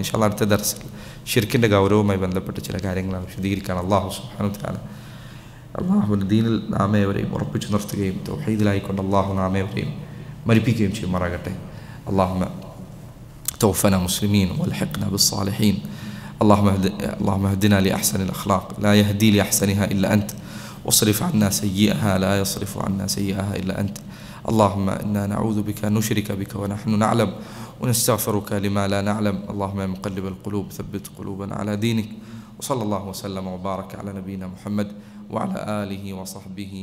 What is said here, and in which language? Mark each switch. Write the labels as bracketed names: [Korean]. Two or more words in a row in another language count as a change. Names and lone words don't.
[Arabic] إن شاء الله [Malayalam] അടുത്ത ദർസിൽ ഷിർക്കിൻ്റെ ഗൗരവവുമായി ബന്ധപ്പെട്ട ചില കാര്യങ്ങളാണ് വിശദീകരിക്കാൻ. അല്ലാഹു [Arabic] سبحانه و تعالى [Malayalam] അള്ളാഹുവിൻ്റെ ദീനിൽ നാമേവരെയും ഉറപ്പിച്ചു നിർത്തുകയും തൗഹീദിലായിക്കൊണ്ട് അള്ളാഹു നാമേവരെയും മരിപ്പിക്കുകയും ചെയ്യുമാറാകട്ടെ. [Arabic] اللهم توفنا مسلمين وألحقنا بالصالحين. اللهم اهدنا لأحسن الأخلاق لا يهدي لأحسنها إلا أنت واصرف عنا سيئها لا يصرف عنا سيئها إلا أنت. اللهم إنا نعوذ بك أن نشرك بك ونحن نعلم ونستغفرك لما لا نعلم. اللهم يا مقلب القلوب ثبت قلوبنا على دينك. وصلى الله وسلم وبارك على نبينا محمد وعلى آله وصحبه وسلم.